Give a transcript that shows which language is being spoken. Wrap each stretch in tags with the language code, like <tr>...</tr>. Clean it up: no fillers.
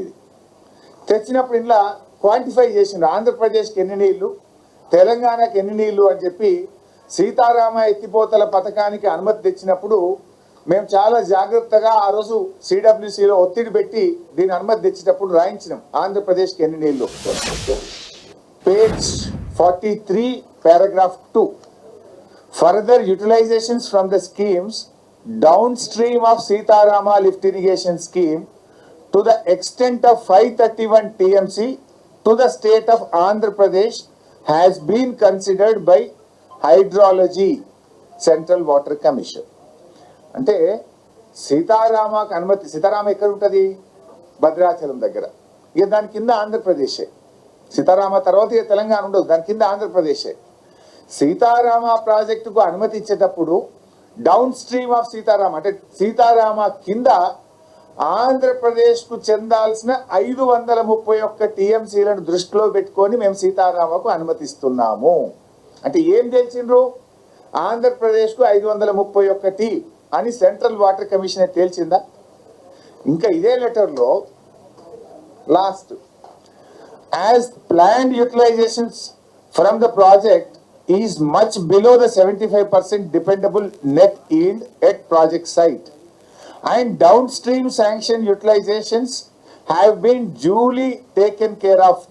<te>ఇది తెచ్చినప్పుడు ఇలా క్వాంటిఫై చేసిండు, ఆంధ్రప్రదేశ్కి ఎన్ని నీళ్లు, తెలంగాణకి ఎన్ని నీళ్లు అని చెప్పి సీతారామ ఎత్తిపోతల పథకానికి అనుమతి తెచ్చినప్పుడు మేము చాలా జాగ్రత్తగా ఆ రోజు సిడబ్ల్యూసిలో ఒత్తిడి పెట్టి దీని అనుమతి తెచ్చేటప్పుడు రాయించినాం ఆంధ్రప్రదేశ్కి ఎన్ని నీళ్లు.</te> <en>Page 43 paragraph 2, further utilizations from the schemes downstream of Sitarama lift irrigation scheme to the extent of 531 TMC to the state of Andhra Pradesh has been considered by Hydrology Central Water Commission.</en> <te>అంటే సీతారామకు అనుమతి, సీతారామ ఎక్కడ ఉంటుంది? భద్రాచలం దగ్గర. ఇక దాని కింద ఆంధ్రప్రదేశే. సీతారామ తర్వాత ఇక తెలంగాణ ఉండదు, దాని కింద ఆంధ్రప్రదేశే. సీతారామ ప్రాజెక్టుకు అనుమతి ఇచ్చేటప్పుడు</te> <en>downstream of Sitarama</en> <te>అంటే సీతారామ కింద ఆంధ్రప్రదేశ్కు చెందాల్సిన 531 టీఎంసీలను దృష్టిలో పెట్టుకొని మేము సీతారామకు అనుమతిస్తున్నాము. అంటే ఏం తెలిసిండ్రు? ఆంధ్రప్రదేశ్కు 531 అని సెంట్రల్ వాటర్ కమిషన్ తేల్చిందా? ఇంకా ఇదే లెటర్లో last,</te> <en>as planned utilizations from the project is much below the 75% dependable net yield at project site, and downstream sanction utilizations have been duly taken care of.</en>